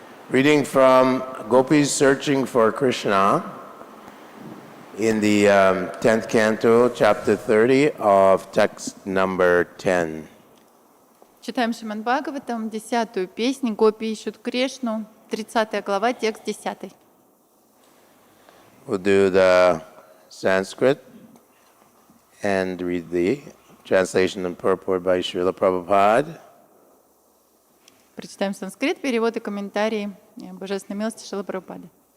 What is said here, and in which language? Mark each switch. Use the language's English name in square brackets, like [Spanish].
[English] Reading from Gopis Searching for Krishna in the 10th canto, chapter 30 of text number 10. [Russian] Читаем Śrīmad-Bhāgavatam, 10-ю песнь «Гопи ищут Кришну», 30 глава, текст 10. [English] We'll do the Sanskrit and read the translation and purport by Srila Prabhupada. [Russian] Прочитаем санскрит, перевод и комментарии Божественной милости Шрилы Прабхупады.